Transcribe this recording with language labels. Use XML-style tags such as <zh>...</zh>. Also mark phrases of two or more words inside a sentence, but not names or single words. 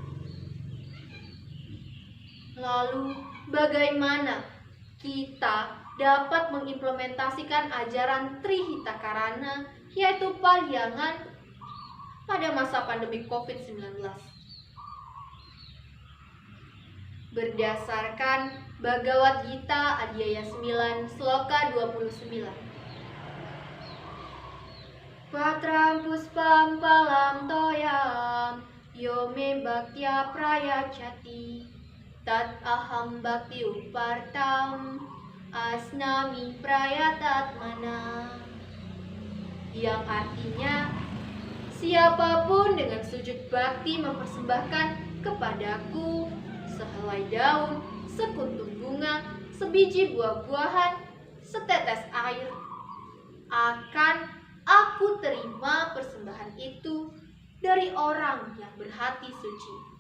<id>Lalu, bagaimana kita dapat mengimplementasikan ajaran Trihita Karana, yaitu Parhyangan, pada masa pandemi COVID-19? Berdasarkan Bhagavad Gita Adhyaya 9 Sloka 29.</id> <sa>Patram puspam palam toyam yome bhaktya prayachati tat aham bhakti upartam asnami prayatatmana,</sa> <id>yang artinya siapapun dengan sujud bakti mempersembahkan kepadaku sehelai daun, sekuntum bunga, sebiji buah-buahan, setetes air, akan aku terima persembahan itu dari orang yang berhati suci.</id>